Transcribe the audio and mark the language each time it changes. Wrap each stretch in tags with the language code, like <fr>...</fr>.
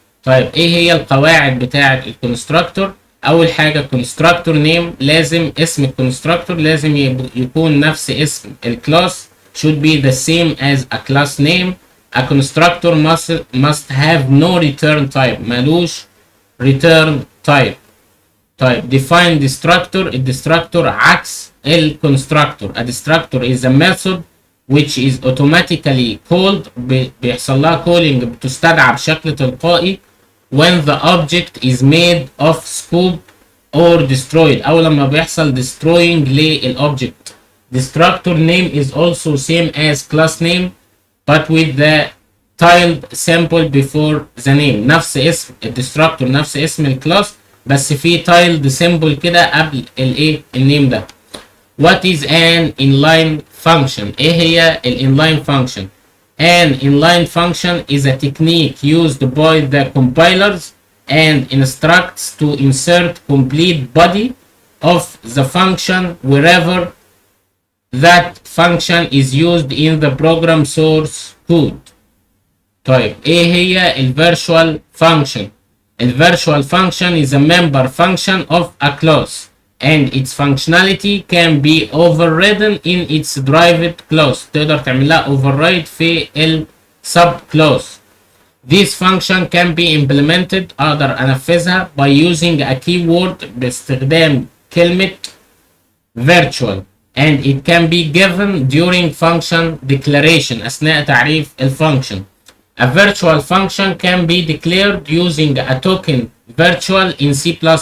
<ar>طيب ايه هي القواعد بتاعه الكونستراكتور؟ اول حاجه constructor name، لازم اسم الكونستراكتور لازم يكون نفس اسم الكلاس،</ar> <en>should be the same as a class name. A constructor must have no return type،</en> <ar>ملوش return type. طيب</ar> <en>define destructor،</en> <ar>الديستراكتور عكس الكونستراكتور.</ar> <en>A destructor is a method which is automatically called،</en> <ar>بيحصل لها calling، بتستدعى بشكل تلقائي</ar> <en>when the object is made of scope or destroyed،</en> <ar>أو لما بيحصل destroying للobject.</ar> <en>Destructor name is also same as class name but with the tilde symbol before the name.</en> <ar>نفس اسم الديستراكتور نفس اسم الكلاس بس في tilde symbol كده قبل الايه النيم ده.</ar> <en>What is an inline function؟</en> <ar>ايه هي الانلاين function؟</ar> <en>An inline function is a technique used by the compilers and instructs to insert complete body of the function wherever that function is used in the program source code.</en> <ar>طيب ايه هي الفيرتشوال function؟</ar> <en>الفيرتشوال function is a member function of a class and its functionality can be overridden in its derived class.</en> <ar>تقدر تعمل لها override في ال subclass.</ar> <en>This function can be implemented،</en> <ar>اقدر انفذها</ar> <en>by using a keyword</en> <ar>باستخدام كلمة</ar> <en>virtual and it can be given during function declaration</en> <ar>أثناء تعريف الفانكشن.</ar> <en>A virtual function can be declared using a token virtual in C++.</en>